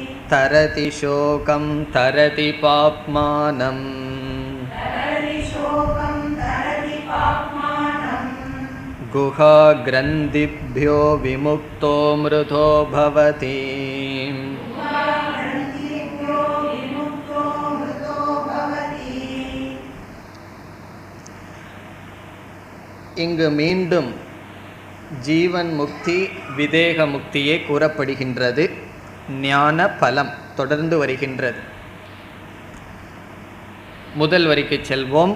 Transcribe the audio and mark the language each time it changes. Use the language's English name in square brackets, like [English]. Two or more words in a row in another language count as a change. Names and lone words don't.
[Sanskrit] तरति शोकं तरति पाप्मानम् गुहाग्रन्थिभ्यो विमुक्तो मृतो भवति. [Tamil] இங்கு மீண்டும் ஜீவன் முக்தி விதேக முக்தியே கூறப்படுகின்றது. ஞான பலம் தொடர்ந்து வருகின்றது. முதல் வரிக்கு செல்வோம்.